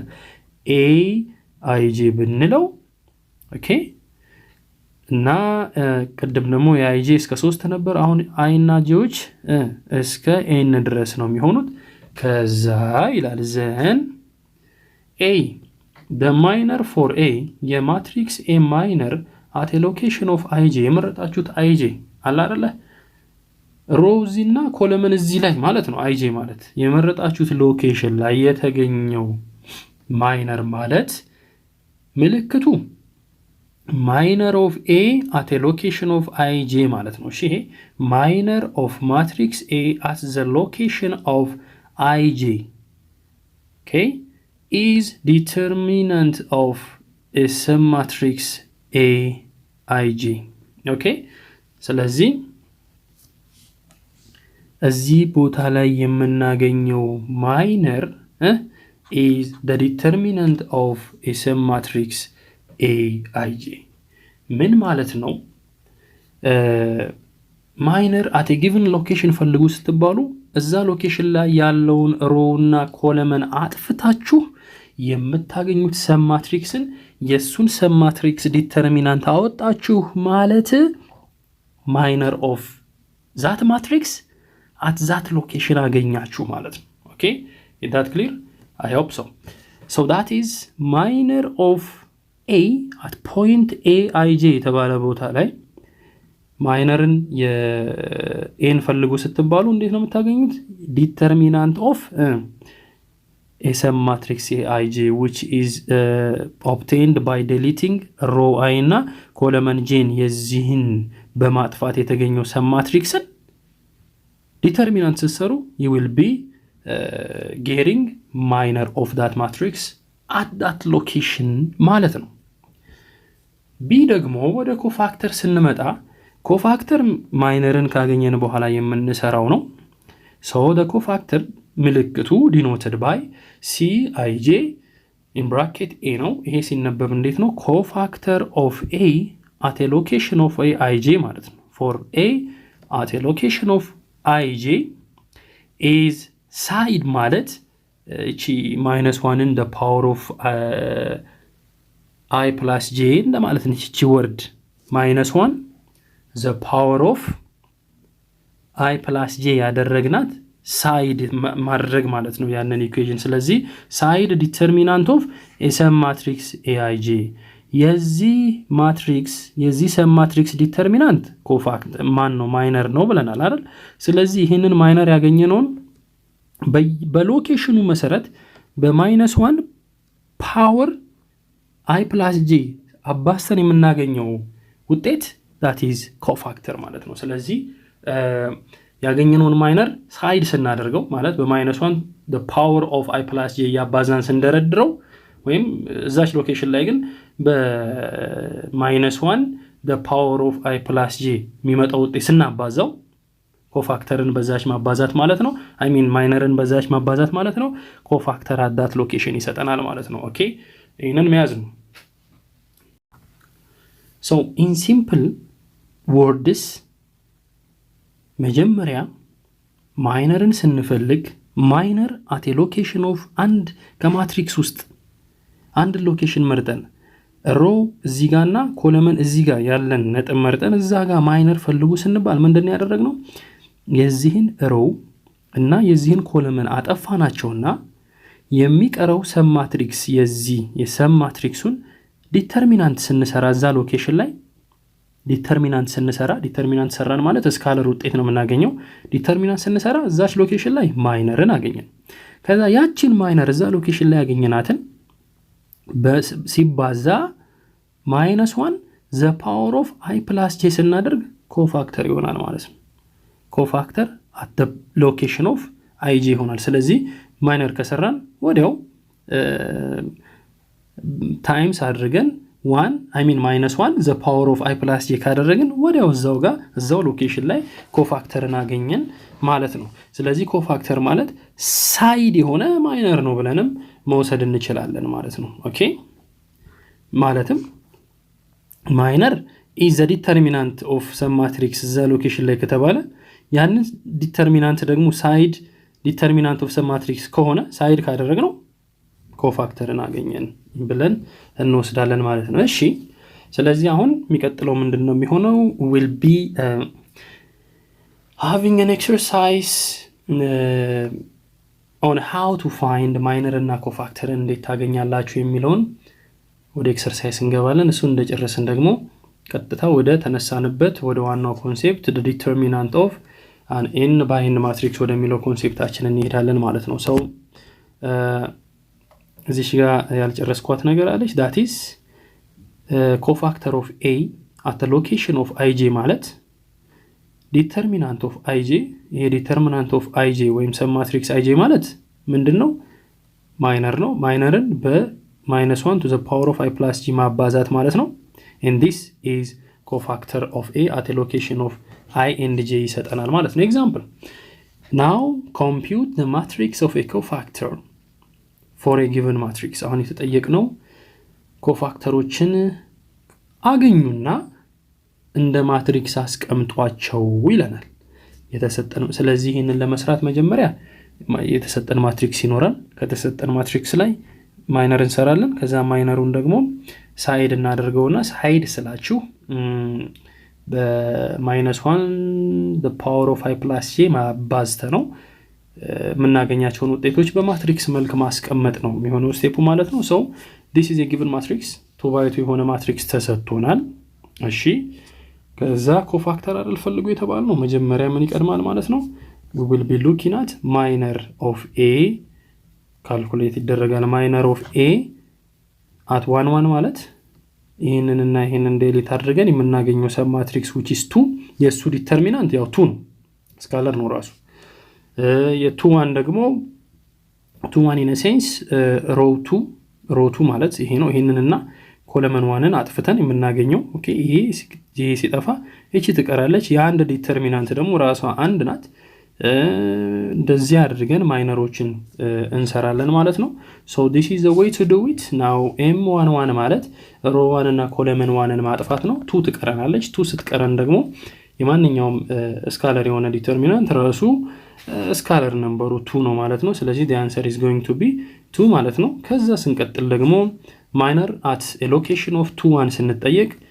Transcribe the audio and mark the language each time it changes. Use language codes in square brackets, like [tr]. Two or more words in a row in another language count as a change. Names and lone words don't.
[am] aij ብንለው ኦኬ እና ቀደም ደግሞ የaij እስከ 3 ነበር አሁን i እና jዎች እስከ n ድረስ ነው የሚሆኑት ከዛ ይላል [en] then a the minor for a የማትሪክስ a minor at a location of ij የመረጣችሁት [am] ij አለ አይደለ ሮውዝ እና ኮለመን እዚህ ላይ ማለት ነው ij ማለት የመረጣችሁት ሎኬሽን ላይ የተገኘው ማይነር ማለት ምልክቱ [en] minor of a at a location of ij [am] ማለት ነው እሺ [en] minor of matrix a at the location of ij okay is determinant of a submatrix aij okay ስለዚህ [am] እዚህ ቦታ ላይ የምናገኘው ማይነር [en] is the determinant of a submatrix aij [am] ምን ማለት ነው ማይነር [en] at a given location [am] ፈልጉ ስትባሉ እዛ ሎኬሽን ላይ ያለውን ሮው እና ኮለመን አጥፍታችሁ የምታገኙት ሰብማትሪክስን የሱን ሰብማትሪክስ ዲተርሚናንት አወጣችሁ ማለት [en] minor of that matrix at that location [am] አገኛችሁ ማለት ነው ኦኬ [en] is that clear I hope so that is minor of a at point aij [am] የተባለ ቦታ ላይ ማይነርን የn ፈልጉ ስትባሉ እንዴት ነው የምታገኙት [en] determinant of a submatrix aij which is obtained by deleting row i [am] እና ኮለመን j የዚህን በማጥፋት የተገኘው [en] submatrixን determinant ሲሰሩ you will be getting minor of that matrix at that location [am] ማለት ነው [en] b [am] ደግሞ ወደ ኮፋክተር ስንመጣ ኮፋክተር ማይነርን ካገኘን በኋላ የምንሰራው ነው [en] so the cofactor ምልክቱ denoted by cij in bracket a [am] ነው ይሄ ሲነበብ እንዴት ነው [en] cofactor of a at a location of aij [am] ማለት ነው [en] for a at a location of ij is side [am] ማለት እቺ [en] -1 in the power of I plus j [am] እንደማለት ነው እቺ ወርድ [en] -1 the power of I plus j [am] ያደረግናት ሳይድ ማድረግ ማለት ነው ያንን ኢኩዌሽን ስለዚህ [en] side determinant of a submatrix aij [am] የዚህ ማትሪክስ የዚህ ሰብማትሪክስ ዲተርሚናንት ኮፋክት ማን ነው ማይነር ነው ብለናል አይደል ስለዚህ ይሄንን ማይነር ያገኘነውን በሎኬሽኑ መሰረት በ-1 ፓወር [en] i plus j [am] አባስተን የምናገኘው ውጤት [en] that is cofactor [am] ማለት ነው ስለዚህ ያገኘነውን ማይነር ሳይድ ስናደርገው ማለት በ-1 [en] the power of i plus j [am] ያባዛን ስንደረድረው ወይም እዛች ሎኬሽን ላይ ግን በ-1 [en] the power of I plus j [am] የሚመጣው ውጤት ስናባዛው ኮፋክተርን በዛች ማባዛት ማለት ነው [en] I mean [am] ማይነርን በዛች ማባዛት ማለት ነው ኮፋክተር [en] at that location [am] ይሰጠናል ማለት ነው ኦኬ ይሄንን መያዝ ነው [en] so in simple words [am] መጀመሪያ ማይነርን ስንፈልግ ማይነር [en] at a location of [am] አንድ ከማትሪክስ ውስጥ አንድ ሎኬሽን መርጠን ሮ እዚህ ጋርና ኮለመን እዚህ ጋር ያለን ነጥብ መርጠን እዛ ጋር ማይነር ፈልጉ ስንባል ምንድነው ያደረግነው የዚህን ሮ እና የዚህን ኮለመን አጠፋናቸውና የሚቀረው ሰብ ማትሪክስ የዚህ የሰብ ማትሪክሱን ዲተርሚናንት ስንሰራ እዛ ሎኬሽን ላይ ዲተርሚናንት ስንሰራ ዲተርሚናንት ሰራን ማለት ስካለር ውጤት ነው የምናገኘው ዲተርሚናንት ስንሰራ እዛች ሎኬሽን ላይ ማይነርን አገኘን ከዛ ያቺን ማይነር እዛ ሎኬሽን ላይ ያገኘናትን ሲባዛ -1 [en] the power of I plus j [am] ስናደርግ ኮፋክተር ይሆናል ማለት ነው ኮፋክተር [en] at the location of ij [am] ይሆናል ስለዚህ ማይነር ከሰራን ወዲያው ታይምስ አድርገን 1 [en] I mean -1 the power of I plus j [am] ካደረግን ወዲያው እዛው ጋር እዛው ሎኬሽን ላይ ኮፋክተርን አገኘን ማለት ነው ስለዚህ ኮፋክተር ማለት ሳይድ የሆነ ማይነር ነው ብለንም መውሰድ እንችላለን ማለት ነው ኦኬ ማለትም ማይነር [en] is the determinant of some matrix the location [am] ላይ ከተባለ ያንን ዲተርሚናንት ደግሞ ሳይድ ዲተርሚናንት [en] of some matrix [am] ከሆነ ሳይድ ካደረግነው ኮፋክተርን አገኘን ብለን እንወስዳለን ማለት ነው እሺ ስለዚህ አሁን የሚቀጥለው ምንድነው የሚሆነው [en] will be having an exercise on how to find minor [am] እና ኮፋክተር እንዴት ታገኛላችሁ የሚለውን ወደ ኤክሰርሳይዝ እንገባለን እሱ እንደጨረስን ደግሞ ቀጥታ ወደ ተነሳንበት ወደ ዋናው ኮንሴፕት [en] the determinant of an n by n matrix [am] ወደሚለው ኮንሴፕታችን እንሄዳለን ማለት ነው ሰው እዚህ ጋር ያልጨረስኳት ነገር አለች [en] that is cofactor of a at the location of ij ማለት determinant of ij ይሄ determinant of ij ወይም [am] ሰብ ማትሪክስ ij ማለት ምንድነው ማይነር ነው ማይነርን በ-1 [en] to the power of I plus j [am] ማባዛት ማለት [en] ነው and this is cofactor of a at a location of I and j [am] ይሰጠናል ማለት ነው [en] example now compute the matrix of a cofactor for a given matrix [am] አሁን የተጠየቅነው ኮፋክተሮችን አገኙና እንደ ማትሪክስ አስቀምጧቸው ይለናል የተሰጠን ስለዚህ ይሄንን ለመስራት መጀመሪያ የተሰጠን ማትሪክስ ይኖራል ከተሰጠን ማትሪክስ ላይ ማይነር እንሰራለን ከዛ ማይነሩን ደግሞ ሳይድ እናደርገውና ሳይድ ስላችሁ በ-1 [en] the power of I plus j [am] ማባዝተ ነው ምናገኛቸውን ውጤቶች በማትሪክስ መልክ ማስቀመጥ ነው የሚሆነው ስቴፑ ማለት ነው so [en] this is a given matrix to by 2 [am] የሆነ ማትሪክስ ተሰጥቶናል እሺ ከዛ ኮፋክተር አይደል ፈልጉ የተባለ ነው መጀመሪያ ምን ይቀድማል ማለት ነው [en] we will be looking at minor of a calculate [am] ይደረጋል [en] minor of a at 1 1 [am] ማለት ይሄንንና ይሄንን ዴሊት አድርገን የምናገኘው ሰብ ማትሪክስ [en] which is 2 [am] የሱ ዲተርሚናንት ያው 2 ነው ስካለር ነው ራሱ የ2 1 ደግሞ 2 1 [en] in a sense row 2 [am] ማለት ይሄ ነው ይሄንንና ኮለመን 1ን አጥፍተን የምናገኘው ኦኬ ይሄ ሲጠፋ እቺ ትቀራለች የአንድ ዲተርሚናንት ደግሞ ራሷ አንድ ናት እንደዚህ አድርገን ማይነሮችን እንሰራለን ማለት ነው [en] so this is the way to do it now m11 [am] ማለት row 1 እና ኮለመን 1ን ማጥፋት ነው 2 ትቀራለች 2 ስትቀረን ደግሞ የማንኛውም ስካለር የሆነ ዲተርሚናንት ራሱ ስካለር ነምበሩ 2 ነው ማለት ነው ስለዚህ [en] the answer is going to be 2 [am] ማለት ነው ከዛ ስንቀጥል ደግሞ [en] minor at a location of 2 1 [am] ስንጠየቅ